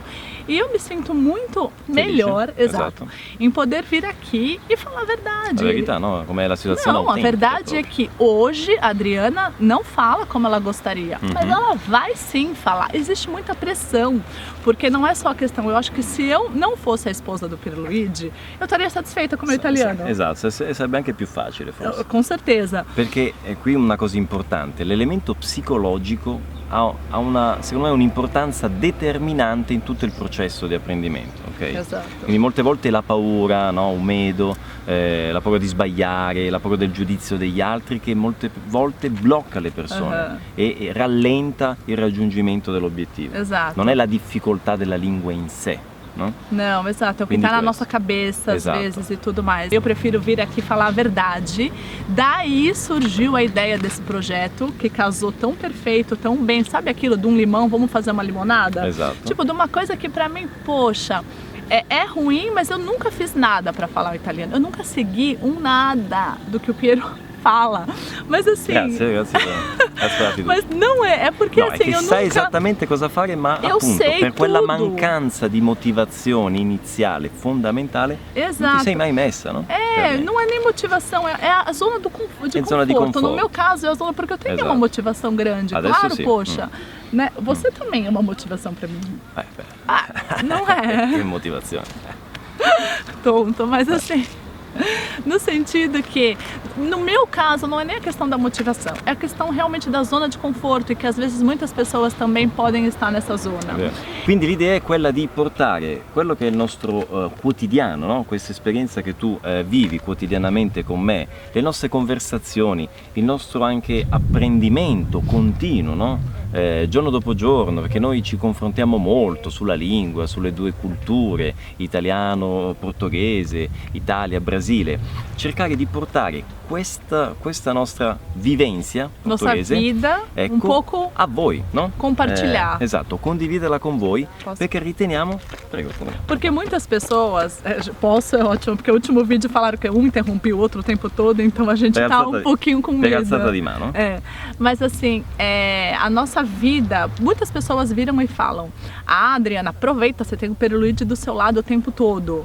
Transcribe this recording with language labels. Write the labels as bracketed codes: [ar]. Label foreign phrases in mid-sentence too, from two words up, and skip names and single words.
[pt] E eu me sinto muito melhor, em poder vir aqui e falar a verdade. [it] A verità, [pt] no? Como é a situação Não, a verdade é que hoje a Adriana não fala como ela gostaria, mas ela vai sim falar. Existe muita pressão, porque não é só a questão, eu acho que se eu não fosse a esposa do Pierluigi, eu estaria satisfeita com o meu italiano. [it] Esatto, sarebbe anche più facile forse. [pt] Com certeza. [it] Perché qui una cosa importante, l'elemento psicologico ha secondo me un'importanza determinante in tutto il processo di apprendimento, ok? Esatto. Quindi molte volte la paura, no? Un medo, la paura di sbagliare, la paura del giudizio degli altri che molte volte blocca le persone e rallenta il raggiungimento dell'obiettivo. Esatto. Non è la difficoltà della lingua in sé. [pt] Não? Não, exato, é o que está na nossa cabeça às vezes e tudo mais. Eu prefiro vir aqui falar a verdade. Daí surgiu a ideia desse projeto, que casou tão perfeito, tão bem. Sabe aquilo de um limão, vamos fazer uma limonada? Exato. Tipo, de uma coisa que pra mim, poxa, é ruim, mas eu nunca fiz nada pra falar o italiano. Eu nunca segui nada do que o Piero fala. Mas assim... [it] Grazie. [pt] Mas não é porque no, assim, [it] è che [pt] eu [it] sai [pt] nunca... [it] esattamente cosa fare, ma [pt] eu [it] appunto sei per quella [pt] tudo. [it] mancanza di motivazione iniziale, fondamentale, non ti sei mai messa, no? [pt] Não é nem motivação, é a zona de conforto. Zona de conforto. No meu caso é a zona, porque eu tenho uma motivação grande. [it] Adesso [pt] claro, [it] sì. [pt] Poxa, né? Você também é uma motivação pra mim. Não é? [it] Che motivazione. [pt] Tonto, mas assim... No sentido que, no meu caso, não é nem a questão da motivação, é a questão realmente da zona de conforto e que às vezes muitas pessoas também podem estar nessa zona. [it] Quindi l'idea è quella di portare quello che è il nostro quotidiano, no? Questa esperienza che tu vivi quotidianamente con me, le nostre conversazioni, il nostro anche apprendimento continuo, no? Giorno dopo giorno, perché noi ci confrontiamo molto sulla lingua, sulle due culture, italiano, portoghese, Italia, Brasile, cercare di portare questa nostra vivenza portoghese, [pt] nossa vida, [it] ecco, [pt] um pouco [it] a voi, no? [pt] Compartilhar. [it] Esatto, condividerla con voi, perché riteniamo... Prego. [pt] Porque muitas pessoas, posso, é ótimo, porque o último vídeo falaram que um interrompia o outro o tempo todo, então a gente tá um pouquinho com medo. [it] Pegazzata di mano. [pt] Mas assim, a nossa vida, muitas pessoas viram e falam: ah, Adriana, aproveita, você tem o Pierluigi do seu lado o tempo todo.